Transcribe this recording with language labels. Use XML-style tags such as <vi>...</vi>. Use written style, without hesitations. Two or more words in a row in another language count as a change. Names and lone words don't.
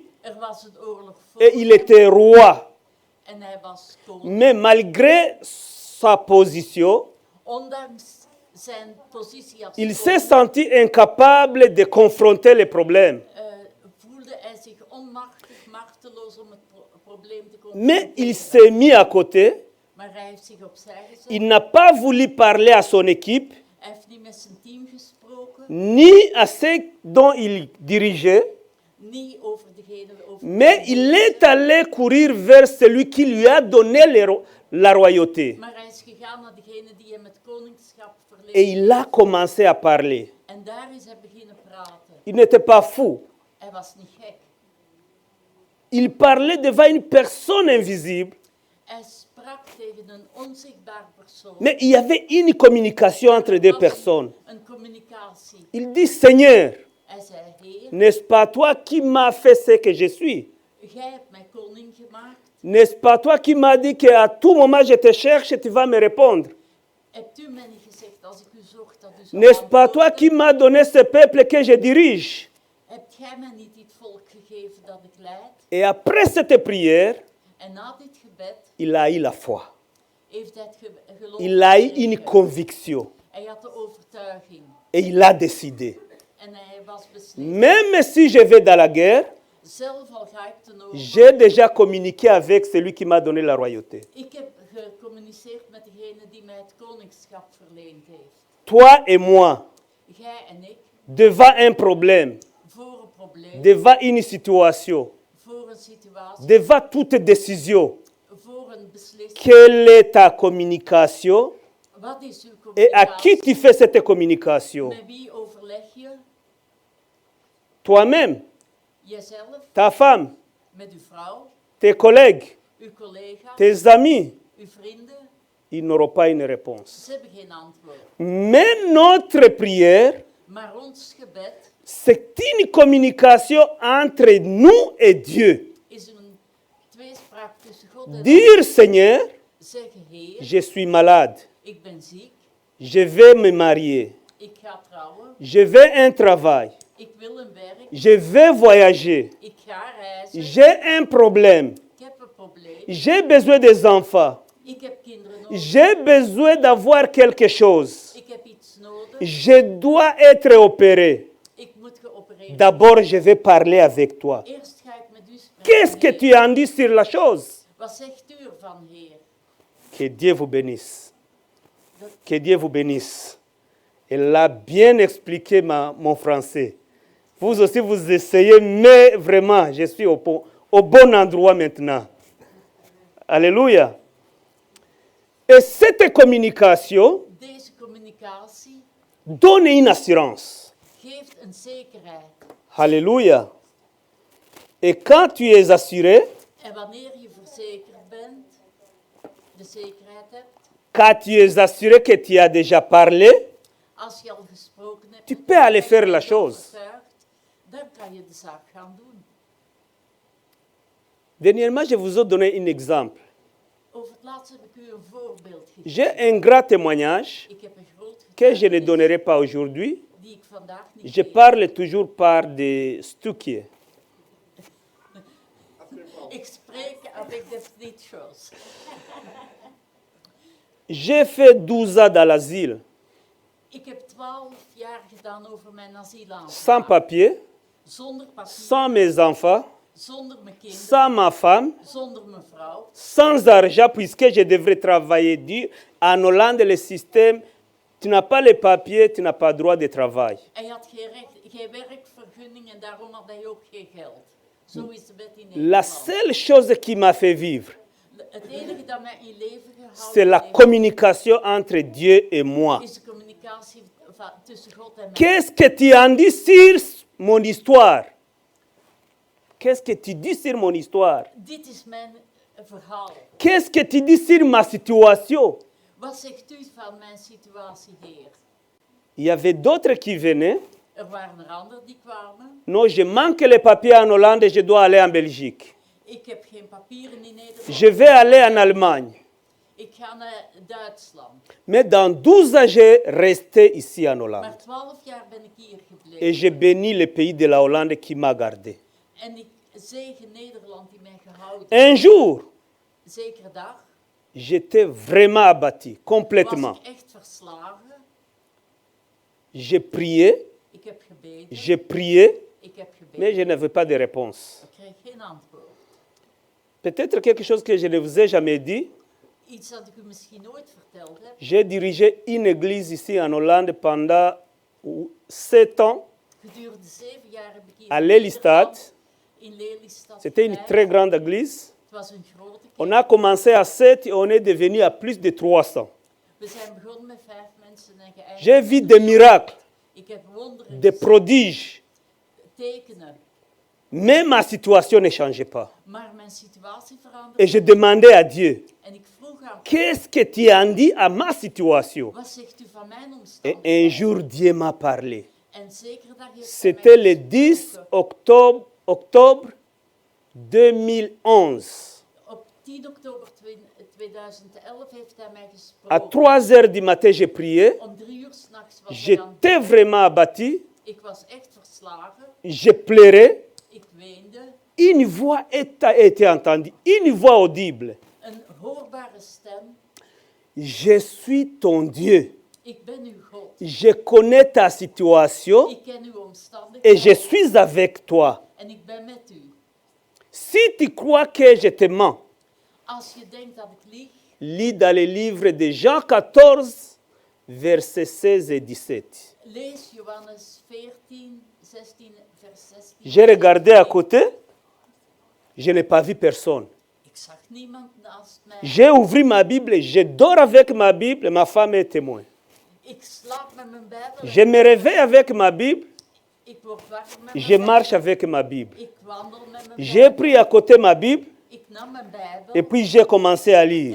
<nl>Er was een oorlog voor</nl> <fr>et il était roi.</fr> <nl>en hij was koning.</nl> <fr>Mais malgré sa position,</fr> <nl>Ondanks zijn positie als</nl> <fr>il s'est</fr> <nl>koning</nl> <fr>senti incapable de confronter les problèmes.</fr> <nl>voelde hij zich onmachtig, machteloos om het probleem te</nl> <fr>Mais il</fr> <nl>confronteren.</nl> <fr>s'est mis à côté.</fr> <nl>Maar hij heeft zich opzij gezet.</nl> <fr>Il n'a pas voulu parler à son équipe,</fr> <nl>Hij heeft niet met zijn team gesproken,</nl> <fr>ni à ceux dont il dirigeait,</fr> <nl>niet over degene over</nl> <fr>mais il est allé courir vers celui qui lui a donné la royauté.</fr> <nl>maar hij is gegaan naar degene die hem het koningschap</nl> <fr>Et</fr> <nl>verleende.</nl> <fr>il a commencé à parler.</fr> <nl>En daar is hij beginnen praten.</nl> <fr>Il n'était pas fou.</fr> <nl>Hij was niet gek.</nl> <fr>Il parlait devant une personne invisible,</fr> <nl>Hij sprak tegen een onzichtbaar persoon.</nl> <fr>mais il y avait une communication entre deux</fr> <nl>Er was</nl> <fr>personnes.</fr> <nl>een communicatie.</nl> <fr>Il dit, Seigneur,</fr> <nl>Hij zei, Heer,</nl> <fr>n'est-ce pas toi qui m'as fait ce que je suis?</fr> <nl>jij hebt mij koning gemaakt.</nl> <fr>N'est-ce pas toi qui m'as dit qu'à tout moment je te cherche et tu vas me répondre?</fr> <nl>Hebt u mij niet gezegd als ik u zocht dat u zou</nl> <fr>N'est-ce pas toi</fr> <nl>antwoorden?</nl> <fr>qui m'as donné ce peuple que je dirige?</fr> <nl>Hebt jij mij niet dit volk gegeven dat ik leid?</nl> <fr>Et après cette prière,</fr> <nl>En na dit gebed</nl> <fr>il a eu la foi.</fr> <nl>heeft hij het geloof</nl> <fr>Il a eu une</fr> <nl>gekregen.</nl> <fr>conviction</fr> <nl>Hij had de overtuiging.</nl> <fr>et il a décidé.</fr> <nl>En hij was beslist.</nl> <fr>Même si je vais dans la guerre,</fr> <nl>Zelf al ga ik ten oorlog.</nl> <fr>j'ai déjà communiqué avec celui qui m'a donné la royauté.</fr> <nl>Ik heb gecommuniceerd met degene die mij het koningschap verleend heeft.</nl> <fr>Toi et moi,</fr> <nl>Jij en ik,</nl> <fr>devant un problème,</fr> <nl>voor een probleem,</nl> <fr>devant une situation,</fr> <nl>voor een situatie,</nl> <fr>devant toute décision,</fr> <nl>voor een beslissing.</nl> <fr>quelle est ta communication</fr> <nl>Wat is uw</nl> <fr>et à qui</fr> <nl>communicatie?</nl> <fr>tu fais cette communication?</fr> <nl>Met wie overleg je?</nl> <fr>Toi-même,</fr> <nl>Jezelf,</nl> <fr>ta femme,</fr> <nl>met uw vrouw,</nl> <fr>tes collègues,</fr> <nl>uw collega's,</nl> <fr>tes amis,</fr> <nl>uw vrienden.</nl> <fr>ils n'auront pas une réponse.</fr> <nl>Ze hebben geen antwoord.</nl> <fr>Mais notre prière,</fr> <nl>Maar ons gebed</nl> <fr>c'est une communication entre nous et Dieu.</fr> <nl>is een tweespraak tussen God en</nl> <fr>Dire, Seigneur,</fr> <nl>ons. Zeggen, Heer,</nl> <fr>je suis malade,</fr> <nl>ik ben ziek,</nl> <fr>je vais me marier,</fr> <nl>ik ga trouwen,</nl> <fr>je veux un travail,</fr> <nl>ik wil een werk,</nl> <fr>je vais voyager,</fr> <nl>ik ga reizen,</nl> <fr>j'ai un problème,</fr> <nl>ik heb een probleem,</nl> <fr>j'ai besoin des enfants.</fr> <nl>ik Ik heb kinderen nodig.</nl> <fr>J'ai besoin d'avoir quelque chose.</fr> <nl>Ik heb iets nodig.</nl> <fr>Je dois être opéré.</fr> <nl>Ik moet geopereerd.</nl> <fr>D'abord, je vais parler avec toi.</fr> <nl>Eerst ga ik met u spreken.</nl> <fr>Qu'est-ce que</fr> <nl>Heer.</nl> <fr>tu en dis sur la chose? Wat zegt u ervan, Heer? Que Dieu vous bénisse. Que Dieu vous bénisse. Elle a bien expliqué mon français. Vous aussi, vous essayez, mais vraiment, je suis au bon endroit maintenant. Alléluia. Et cette communication</fr> <nl>Deze communicatie</nl> <fr>donne une assurance.</fr> <nl>geeft een zekerheid.</nl> <fr>Alléluia. Et quand tu es assuré,</fr> <nl>En wanneer je verzekerd bent, de zekerheid hebt,</nl> <fr>quand tu es assuré que tu as déjà parlé,</fr> <nl>als je al gesproken hebt,</nl> <fr>tu peux aller faire la chose.</fr> <nl>Dan kan je de zaak gaan doen.</nl> <fr>Dernièrement, je vous ai donné un exemple.</fr> <nl>Over het laatst heb ik u een voorbeeld gegeven.</nl> <fr>J'ai un grand témoignage</fr> <nl>Ik heb een groot</nl> <fr>que je ne</fr> <nl>getuigenis</nl> <fr>donnerai pas aujourd'hui.</fr> <nl>die ik vandaag niet</nl> <fr>Je</fr> <nl>geef.</nl> <fr>parle toujours par des stukiers.</fr> <nl>Ik spreek</nl> <fr>avec des petites choses. J'ai fait 12 ans dans l'asile,</fr> <nl>Ik heb 12 jaar gedaan over mijn asielaanvraag.</nl> <fr>sans papier,</fr> <nl>Zonder papier,</nl> <fr>sans mes enfants,</fr> <nl>zonder mijn kinderen,</nl> <fr>sans ma femme,</fr> <nl>zonder mijn vrouw.</nl> <fr>sans argent, puisque je devrais travailler dur. En Hollande, le système, tu n'as pas les papiers, tu n'as pas droit de travail.</fr> <nl>En je had geen werkvergunning en daarom had hij ook geen geld. Zo is de wet in</nl> <fr>La</fr> <nl>Nederland.</nl> <fr>seule chose qui m'a fait vivre,</fr> <nl>Het enige dat mij in leven</nl> <fr>c'est la</fr> <nl>gehouden heeft,</nl> <fr>communication entre Dieu et moi.</fr> <nl>is de communicatie tussen God en mij.</nl> <fr>Qu'est-ce que tu en dis sur mon histoire? Qu'est-ce que tu dis sur mon histoire?</fr> <nl>Dit is mijn verhaal.</nl> <fr>Qu'est-ce que tu dis sur ma situation?</fr> <nl>Wat zegt u van mijn situatie, Heer?</nl> <fr>Il y avait d'autres qui venaient.</fr> <nl>Er waren er anderen die kwamen.</nl> <fr>Non, je manque les papiers en Hollande, je dois aller en Belgique.</fr> <nl>Ik heb geen papieren in Nederland.</nl> <fr>Je vais aller en Allemagne.</fr> <nl>Ik ga naar Duitsland.</nl> <fr>Mais dans 12 ans, j'ai resté ici en Hollande.</fr> <nl>Maar 12 jaar ben ik hier</nl> <fr>Et</fr> <nl>gebleven.</nl> <fr>j'ai béni le pays de la Hollande qui m'a gardé.</fr> <nl>En ik zegen Nederland die mij gehouden.</nl> <fr>Un jour,</fr> <nl>Zekere dag</nl> <fr>j'étais vraiment abattu, was complètement.</fr> <nl>ik echt verslagen.</nl> <fr>J'ai prié,</fr> <nl>Ik heb gebeden.</nl> <fr>j'ai prié,</fr> <nl>Ik heb gebeden.</nl> <fr>mais je n'avais pas de réponse.</fr> <nl>Ik kreeg geen antwoord.</nl> <fr>Peut-être quelque chose que je ne vous ai jamais dit.</fr> <nl>Iets dat ik u misschien nooit verteld heb.</nl> <fr>J'ai dirigé une église ici en Hollande pendant 7 ans</fr> <nl>Gedurende 7 jaar heb ik hier</nl> <fr>à</fr> <nl>in Lelystad. Nederland, in Lelystad</nl> <fr>C'était une</fr> <nl>gewerkt.</nl> <fr>très grande église.</fr> <nl>Het was een grote kerk.</nl> <fr>On a commencé à 7 et on est devenu à plus de 300.</fr> <nl>We zijn begonnen met 5 mensen en geëindigd.</nl> <fr>J'ai vu des miracles,</fr> <nl>Ik heb wonderen</nl> <fr>des</fr> <nl>gezien,</nl> <fr>prodiges,</fr> <nl>tekenen,</nl> <fr>mais ma situation ne changeait pas.</fr> <nl>maar mijn situatie veranderde.</nl> <fr>Et je demandais à Dieu,</fr> <nl>En ik vroeg aan God,</nl> <fr>qu'est-ce que tu en dis à ma situation?</fr> <nl>wat zegt u van mijn</nl> <fr>Et un</fr> <nl>omstandigheden?</nl> <fr>jour, Dieu m'a parlé.</fr> <nl>En zekere dag heeft hij</nl> <fr>C'était</fr> <nl>mij</nl> <fr>le 10</fr> <nl>gesproken.</nl> <fr>octobre 2011.</fr> <nl>Op 10 oktober 2011 heeft hij mij</nl> <fr>À</fr> <nl>gesproken.</nl> <fr>3 heures du matin, j'ai prié.</fr> <nl>Om 3 uur 's nachts was hij aan het</nl> <fr>J'étais vraiment abattu.</fr> <nl>Ik was echt verslagen.</nl> <fr>Je pleurais.</fr> <nl>Ik weende.</nl> <fr>Une voix a été entendue, une voix audible.</fr> <nl>Een hoorbare stem.</nl> <fr>Je suis ton Dieu.</fr> <nl>Ik ben uw God.</nl> <fr>Je connais ta situation</fr> <nl>Ik ken uw</nl> <fr>et je</fr> <nl>omstandigheden.</nl> <fr>suis avec toi.</fr> <nl>En ik ben met u.</nl> <fr>Si tu crois que je te mens,</fr> <nl>Als je denkt dat ik lieg,</nl> <fr>lis dans le livre de Jean 14, versets 16 et 17.</fr> <nl>lees Johannes 14, 16, vers 16.</nl> <fr>J'ai regardé à côté, je n'ai pas vu personne.</fr> <nl>Ik zag niemand naast mij.</nl> <fr>J'ai ouvert ma Bible, je dors avec ma Bible, ma femme est témoin.</fr> <nl>Ik slaap met mijn Bijbel.</nl> <fr>Je me réveille avec ma Bible,</fr> <nl>Ik word wakker met mijn</nl> <fr>je marche</fr> <nl>Bijbel.</nl> <fr>avec ma Bible.</fr> <nl>Ik wandel met mijn</nl> <fr>J'ai</fr> <nl>Bijbel.</nl> <fr>pris à côté ma Bible</fr> <nl>Ik nam mijn Bijbel</nl> <fr>et puis j'ai commencé à lire.</fr>